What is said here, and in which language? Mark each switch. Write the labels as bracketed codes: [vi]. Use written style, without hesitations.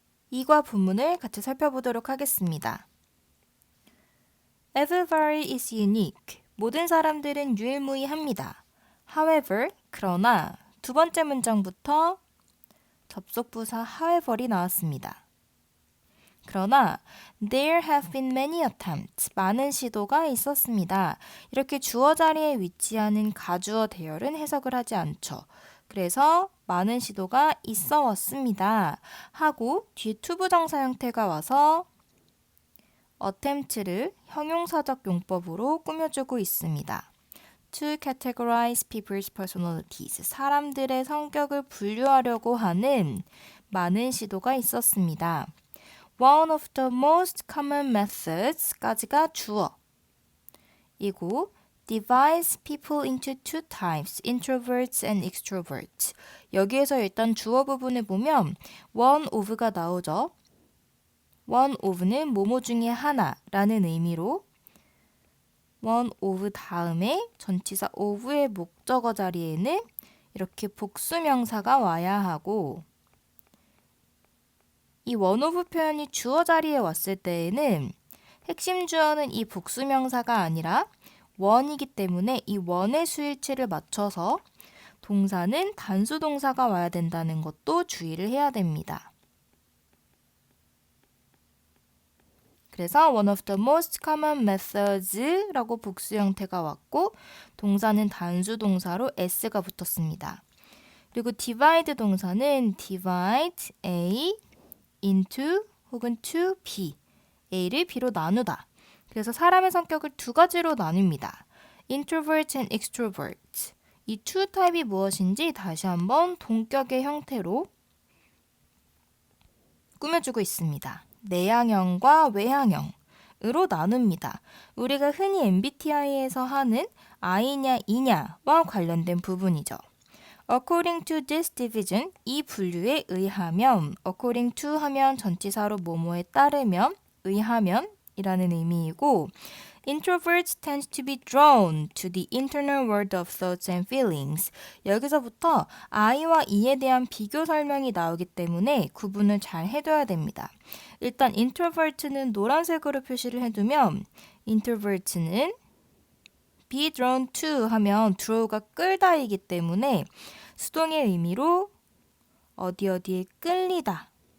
[ko] 이과 부문을 같이 살펴보도록 하겠습니다. [en] Everybody is unique. [ko] 모든 사람들은 유일무이합니다. However, 그러나 두 번째 문장부터 접속부사 however이 나왔습니다. [en] 그러나 there have been many attempts. [ko] 많은 시도가 있었습니다. 이렇게 주어 자리에 위치하는 가주어 대열은 해석을 하지 않죠. 그래서 많은 시도가 있어 왔습니다. 하고 뒤에 투부정사 형태가 와서 attempt를 형용사적 용법으로 꾸며주고 있습니다. [en] To categorize people's personalities. [ko] 사람들의 성격을 분류하려고 하는 많은 시도가 있었습니다. [en] One of the most common methods [ko] 까지가 주어. [en] 이고 divides people into two types, introverts and extroverts. [ko] 여기에서 일단 주어 부분을 보면 one of가 나오죠. one of는 뭐뭐 중에 하나라는 의미로 one of 다음에 전치사 of의 목적어 자리에는 이렇게 복수명사가 와야 하고 이 one of 표현이 주어 자리에 왔을 때에는 핵심 주어는 이 복수명사가 아니라 one이기 때문에 이 one의 수일치를 맞춰서 동사는 단수동사가 와야 된다는 것도 주의를 해야 됩니다. 그래서 [en] one of the most common methods [ko] 라고 복수 형태가 왔고 동사는 단수 동사로 s가 붙었습니다. 그리고 divide 동사는 divide A into 혹은 to B, A를 B로 나누다. 그래서 사람의 성격을 두 가지로 나눕니다. [en] introvert and extrovert. [ko] 이 two 타입이 무엇인지 다시 한번 동격의 형태로 꾸며주고 있습니다. 내향형과 외향형으로 나눕니다. 우리가 흔히 MBTI에서 하는 I냐 E냐와 관련된 부분이죠. [en] According to this division, [ko] 이 분류에 의하면, [en] according to [ko] 하면 전치사로 뭐뭐에 따르면, 의하면 이라는 의미이고 [en] Introverts tend to be drawn to the internal world of thoughts and feelings. [ko] 여기서부터 I와 E에 대한 비교 설명이 나오기 때문에 구분을 잘 해둬야 됩니다. 일단 introvert는 노란색으로 표시를 해두면 introvert는 be drawn to 하면 draw가 끌다이기 때문에 수동의 의미로 어디에 끌리다.